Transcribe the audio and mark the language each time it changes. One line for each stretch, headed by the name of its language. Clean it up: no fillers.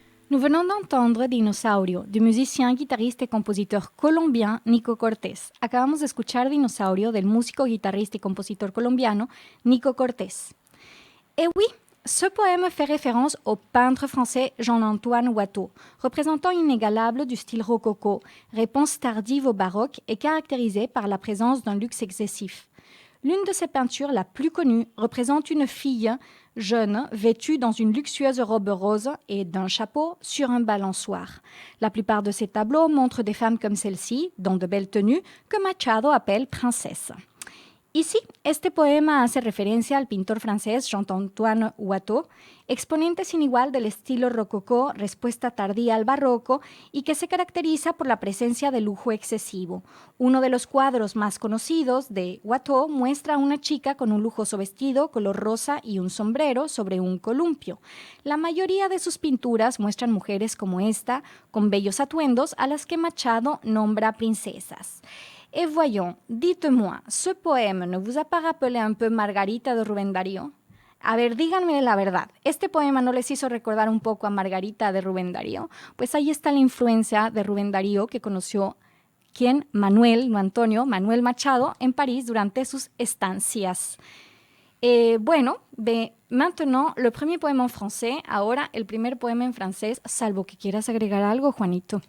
French: Nous venons d'entendre Dinosaurio, du musicien, guitarriste et compositeur colombien Nico Cortés.
Spanish: Acabamos de escuchar Dinosaurio del músico, guitarrista y compositor colombiano Nico Cortés.
French: Et oui, ce poème fait référence au peintre français Jean-Antoine Watteau, représentant inégalable du style rococo, réponse tardive au baroque et caractérisée par la présence d'un luxe excessif. L'une de ses peintures, la plus connue, représente une fille jeune vêtue dans une luxueuse robe rose et d'un chapeau sur un balançoire. La plupart de ces tableaux montrent des femmes comme celle-ci, dans de belles tenues, que Machado appelle princesses.
Spanish: Y sí, este poema hace referencia al pintor francés Jean-Antoine Watteau, exponente sin igual del estilo rococó, respuesta tardía al barroco y que se caracteriza por la presencia de lujo excesivo. Uno de los cuadros más conocidos de Watteau muestra a una chica con un lujoso vestido color rosa y un sombrero sobre un columpio. La mayoría de sus pinturas muestran mujeres como esta, con bellos atuendos a las que Machado nombra princesas.
French: Et voyons, dites-moi, ce poème ne vous a pas rappelé un peu Margarita de Rubén Darío?
Spanish: A ver, díganme la verdad, ¿este poema no les hizo recordar un poco a Margarita de Rubén Darío? Pues ahí está la influencia de Rubén Darío que conoció Manuel, no Antonio, Manuel Machado en París durante sus estancias. Bueno,
French: maintenant, le premier poème en français,
Spanish: ahora el primer poema en francés, salvo que quieras agregar algo, Juanito.